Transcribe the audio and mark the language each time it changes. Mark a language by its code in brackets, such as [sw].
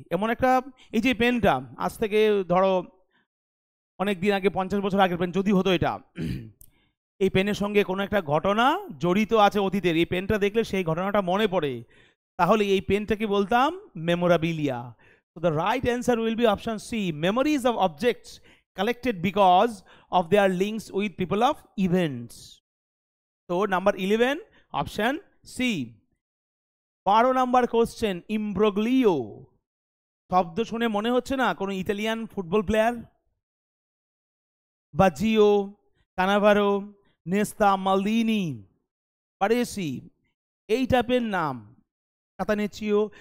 [bn] এমন একটা, এই যে পেনটা আজ থেকে ধরো অনেক দিন আগে, 50 বছর আগের পেন যদি হতো, এটা এই পেনের সঙ্গে কোনো একটা ঘটনা জড়িত আছে অতীতের, এই পেনটা দেখলে সেই ঘটনাটা মনে পড়ে, তাহলে এই পেনটাকে বলতাম মেমোরাবিলিয়া। [en] So the right answer will be option C, memories of objects collected because of their links with people of events. So number 11, option C. [bn] 12 number question, imbroglio শব্দ শুনে মনে হচ্ছে না কোনো ইতালিয়ান ফুটবল প্লেয়ার? বাজিও, কানাভারো, নেস্তা, মালদিনি, পারেসি, এই টাইপের নাম, কাতানেচিও।